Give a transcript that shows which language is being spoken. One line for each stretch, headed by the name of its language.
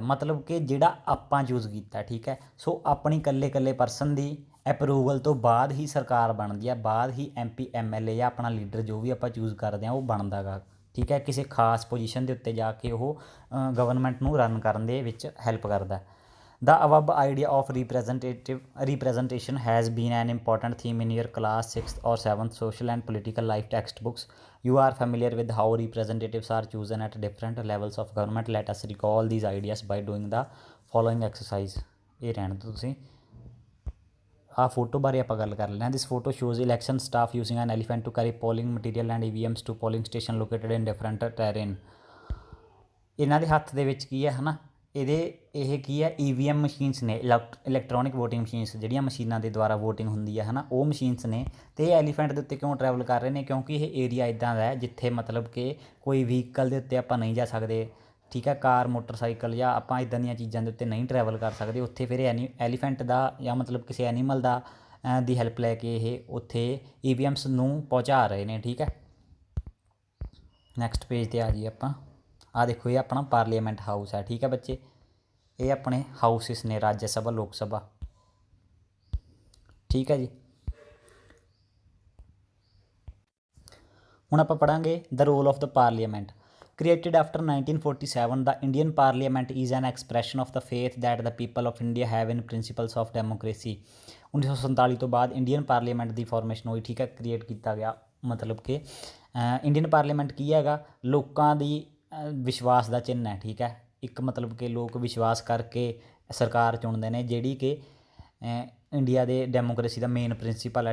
Punjabi: ਮਤਲਬ ਕਿ ਜਿਹੜਾ ਆਪਾਂ ਚੂਜ਼ ਕੀਤਾ, ਠੀਕ ਹੈ, ਸੋ ਆਪਣੀ ਇਕੱਲੇ ਪਰਸਨ ਦੀ ਅਪਰੂਵਲ ਤੋਂ ਬਾਅਦ ਹੀ ਸਰਕਾਰ ਬਣਦੀ ਹੈ, ਬਾਅਦ ਹੀ MP MLA ਜਾਂ ਆਪਣਾ ਲੀਡਰ ਜੋ ਵੀ ਆਪਾਂ ਚੂਜ਼ ਕਰਦੇ ਹਾਂ ਉਹ ਬਣਦਾ ਗਾ, ਠੀਕ ਹੈ। ਕਿਸੇ ਖਾਸ ਪੋਜੀਸ਼ਨ ਦੇ ਉੱਤੇ ਜਾ ਕੇ ਉਹ ਗਵਰਨਮੈਂਟ ਨੂੰ ਰਨ ਕਰਨ ਦੇ ਵਿੱਚ ਹੈਲਪ ਕਰਦਾ।
English: The above idea of representation has been an important theme in your class 6th or 7th social and political life textbooks. You are familiar with how representatives are chosen at different levels of government. Let us recall these ideas by doing the following exercise.
Punjabi: ਇਹ ਰਹਿਣ ਦਿਓ ਤੁਸੀਂ ਆ photo ਬਾਰੇ ਆਪਾਂ ਗੱਲ ਕਰ ਲੈਂਦੇ ਹਾਂ.
English: This photo shows election staff using an elephant to carry polling material and EVMs to polling station located in different terrain.
Punjabi: ਇਹਨਾਂ ਦੇ ਹੱਥ ਦੇ ਵਿੱਚ ਕੀ ਹੈ ਹੈ ਨਾ, ਇਹ ਕੀ ਹੈ, EVM ਮਸ਼ੀਨਸ ਨੇ, ਇਲੈਕਟ੍ਰੋਨਿਕ ਵੋਟਿੰਗ ਮਸ਼ੀਨਸ, ਜਿਹੜੀਆਂ ਮਸ਼ੀਨਾਂ ਦੇ ਦੁਆਰਾ ਵੋਟਿੰਗ ਹੁੰਦੀ ਹੈ ਨਾ, ਉਹ ਮਸ਼ੀਨਸ ਨੇ. ਅਤੇ ਇਹ ਐਲੀਫੈਂਟ ਦੇ ਉੱਤੇ ਕਿਉਂ ਟਰੈਵਲ ਕਰ ਰਹੇ ਨੇ? ਕਿਉਂਕਿ ਇਹ ਏਰੀਆ ਇੱਦਾਂ ਦਾ ਹੈ ਜਿੱਥੇ ਮਤਲਬ ਕਿ ਕੋਈ ਵਹੀਕਲ ਦੇ ਉੱਤੇ ਆਪਾਂ ਨਹੀਂ ਜਾ ਸਕਦੇ, ਠੀਕ ਹੈ, ਕਾਰ ਮੋਟਰਸਾਈਕਲ ਜਾਂ ਆਪਾਂ ਇੱਦਾਂ ਦੀਆਂ ਚੀਜ਼ਾਂ ਦੇ ਉੱਤੇ ਨਹੀਂ ਟਰੈਵਲ ਕਰ ਸਕਦੇ. ਉੱਥੇ ਫਿਰ ਐਲੀਫੈਂਟ ਦਾ ਜਾਂ ਮਤਲਬ ਕਿਸੇ ਐਨੀਮਲ ਦਾ ਦੀ ਹੈਲਪ ਲੈ ਕੇ ਇਹ ਉੱਥੇ EVMs ਨੂੰ ਪਹੁੰਚਾ ਰਹੇ ਨੇ. ਠੀਕ ਹੈ, ਨੈਕਸਟ ਪੇਜ 'ਤੇ ਆ ਜੀ ਆਪਾਂ. ਆ ਦੇਖੋ, ਇਹ ਆਪਣਾ ਪਾਰਲੀਮੈਂਟ ਹਾਊਸ ਹੈ. ਠੀਕ ਹੈ ਬੱਚੇ, ਇਹ ਆਪਣੇ ਹਾਊਸਿਸ ਨੇ, ਰਾਜ ਸਭਾ, ਲੋਕ ਸਭਾ. ਠੀਕ ਹੈ ਜੀ, ਹੁਣ ਆਪਾਂ ਪੜ੍ਹਾਂਗੇ ਦ role of the parliament.
English: Created after 1947, the Indian Parliament is an expression of the faith that the people of India have in principles of democracy.
Punjabi: 1947 ਤੋਂ ਬਾਅਦ ਇੰਡੀਅਨ ਪਾਰਲੀਮੈਂਟ ਦੀ ਫਾਰਮੇਸ਼ਨ ਹੋਈ. ਠੀਕ ਹੈ, ਕ੍ਰੀਏਟ ਕੀਤਾ ਗਿਆ. ਮਤਲਬ ਕਿ ਇੰਡੀਅਨ ਪਾਰਲੀਮੈਂਟ ਕੀ ਹੈਗਾ? ਲੋਕਾਂ ਦੀ ਵਿਸ਼ਵਾਸ ਦਾ ਚਿੰਨ੍ਹ ਹੈ. ਠੀਕ ਹੈ, ਇੱਕ ਮਤਲਬ ਕਿ ਲੋਕ ਵਿਸ਼ਵਾਸ ਕਰਕੇ ਸਰਕਾਰ ਚੁਣਦੇ ਨੇ, ਜਿਹੜੀ ਕਿ ਇੰਡੀਆ ਦੇ ਡੈਮੋਕ੍ਰੇਸੀ ਦਾ ਮੇਨ ਪ੍ਰਿੰਸੀਪਲ ਹੈ.